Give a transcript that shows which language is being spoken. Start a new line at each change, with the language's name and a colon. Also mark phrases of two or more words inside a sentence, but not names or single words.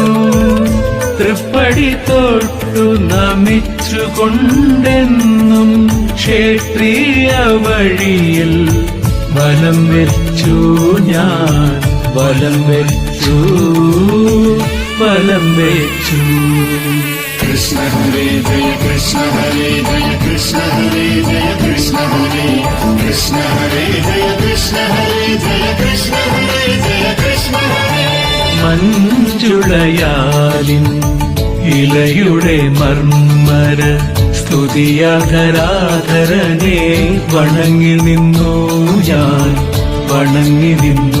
Malayalam: തൃപ്പടി തൊട്ടു നമിച്ചുകൊണ്ടെന്നും ക്ഷേത്രീയ വഴിയിൽ വലം വെച്ചു ഞാൻ വലം വെച്ചു വലം വെച്ചു.
Sanskrit: Krishna Hare Jaya Krishna Hare Jaya Krishna Hare Jaya Krishna Hare Krishna Hare Jaya Krishna Hare Jaya Krishna Hare Jaya Krishna Hare.
Malayalam: മഞ്ജുളയാലിൻ ഇലയുടെ മർമ്മര സ്തുതിയാൽ ധരാധരനെ വണങ്ങി നിന്നു ഞാൻ വണങ്ങി നിന്നു.